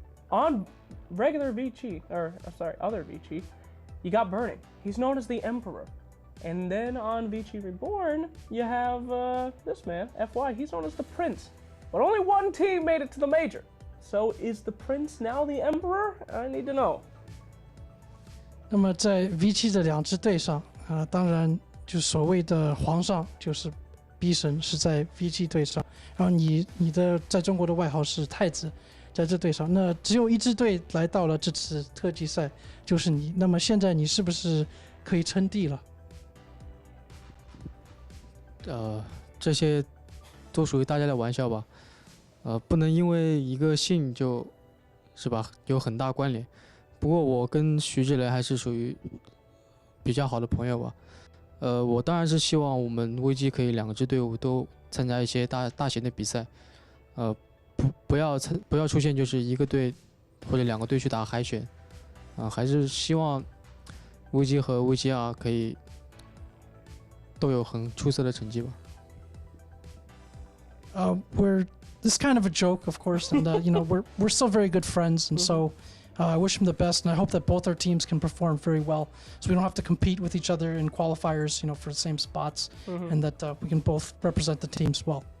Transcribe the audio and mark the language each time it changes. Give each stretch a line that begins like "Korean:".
English: On regular Vici, other Vici, you got Burning. He's known as the Emperor. And then on Vici Reborn, you have this man, FY. He's known as the Prince. but only one team made it to the major. So is the prince now the emperor? I need to know.
Chinese: 那么在 Vici 的2支队上，当然就所谓的皇上就是B 神是在 Vici 队上，然后你的在中国的外号是太子，在这队上，那只有1支队来到了这次特级赛，就是你。那么现在你是不是可以称帝了？这些都属于大家的玩笑吧，不能因为一个姓就是吧有很大关联。不过我跟徐志雷还是属于比较好的朋友吧。我当然是希望我们危机可以2支队伍都参加一些大型的比赛，不要出现就是1个队或者2个队去打海选，还是希望危机和 VGR 可以都有很出色的成绩吧。
English: This is kind of a joke, of course, and you know we're still very good friends, and so I wish him the best, and I hope that both our teams can perform very well, so we don't have to compete with each other in qualifiers, you know, for the same spots, and that we can both represent the teams well.